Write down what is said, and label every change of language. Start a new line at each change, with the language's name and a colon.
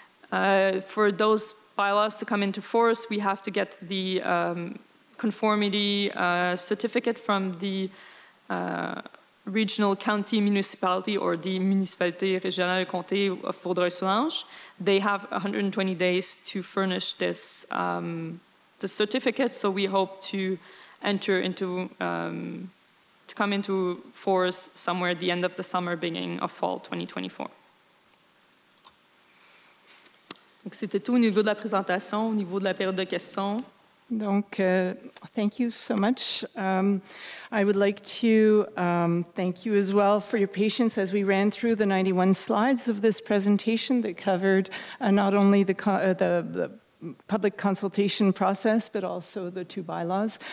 English: For those bylaws to come into force, we have to get the conformity certificate from the regional county municipality or the municipalité régionale comté of Vaudreuil-Soulanges. They have 120 days to furnish this the certificate, so we hope to enter into to come into force somewhere at the end of the summer, beginning of fall 2024.
French: Donc, c'était tout au niveau de la présentation, au niveau de la période de questions.
English: Donc, thank you so much. I would like to thank you as well for your patience as we ran through the 91 slides of this presentation that covered not only the public consultation process, but also the 2 bylaws.